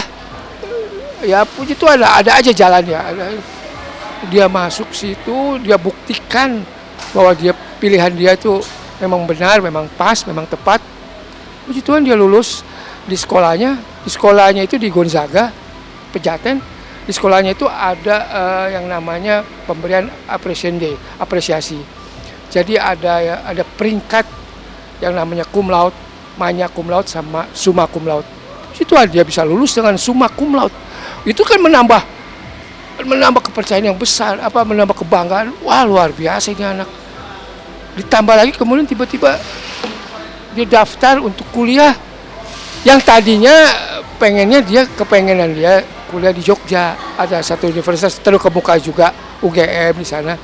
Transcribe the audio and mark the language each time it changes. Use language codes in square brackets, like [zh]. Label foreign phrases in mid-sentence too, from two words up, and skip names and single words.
[id] Ya puji Tuhan ada aja jalannya. Dia masuk situ, dia buktikan bahwa pilihan dia itu memang benar, memang pas, memang tepat. Puji Tuhan dia lulus di sekolahnya. Di sekolahnya itu di Gonzaga, Pejaten. Di sekolahnya itu ada yang namanya pemberian apresiasi. Jadi ada peringkat yang namanya [la] cum laude, magna cum laude [id] sama [la] summa cum laude. [id] Puji Tuhan dia bisa lulus dengan [la] summa cum laude. [id] Itu kan menambah kepercayaan yang besar, menambah kebanggaan. Wah, luar biasa ini anak. Ditambah lagi kemudian tiba-tiba dia daftar untuk kuliah yang tadinya kepengenan dia kuliah di Jogja, ada satu universitas terkemuka juga, UGM di sana.